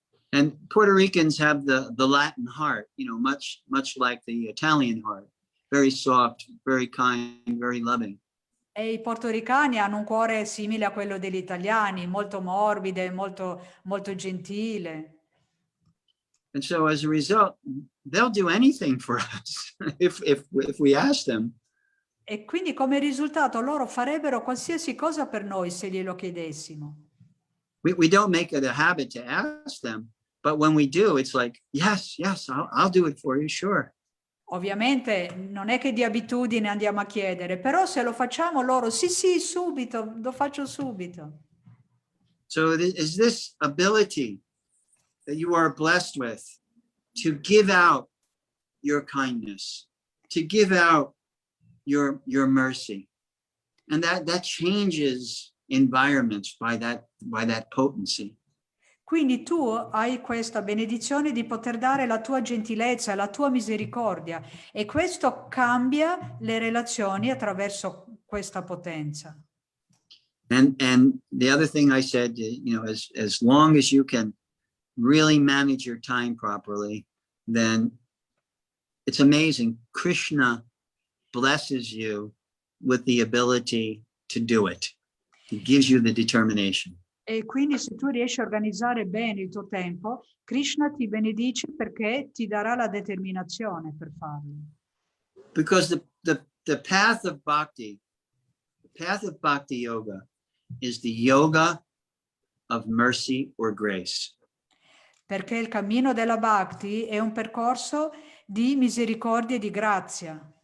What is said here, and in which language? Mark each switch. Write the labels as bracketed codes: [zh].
[en] And Puerto Ricans have the Latin heart, you know, much like the Italian heart, very soft, very kind, very loving. [it] E i portoricani hanno un cuore simile a quello degli italiani, molto morbide, molto gentile. [en] And so as a result, they'll do anything for us if we ask them. [it] E quindi come risultato loro farebbero qualsiasi cosa per noi se glielo chiedessimo. [en] We don't make it a habit to ask them, but when we do, it's like, yes, I'll do it for you, sure. [it] Ovviamente non è che di abitudine andiamo a chiedere, però se lo facciamo loro, sì, subito, lo faccio subito. [en] So is this ability that you are blessed with to give out your kindness, to give out your mercy. And that changes environments by that potency. [it] Quindi tu hai questa benedizione di poter dare la tua gentilezza, la tua misericordia, e questo cambia le relazioni attraverso questa potenza. [en] And the other thing I said, as long as you can really manage your time properly, then it's amazing. Krishna blesses you with the ability to do it. He gives you the determination. [it] E quindi se tu riesci a organizzare bene il tuo tempo, Krishna ti benedice perché ti darà la determinazione per farlo. [en] Because the path of bhakti yoga is the yoga of mercy or grace. [it] Perché il cammino della Bhakti è un percorso di misericordia e di grazia.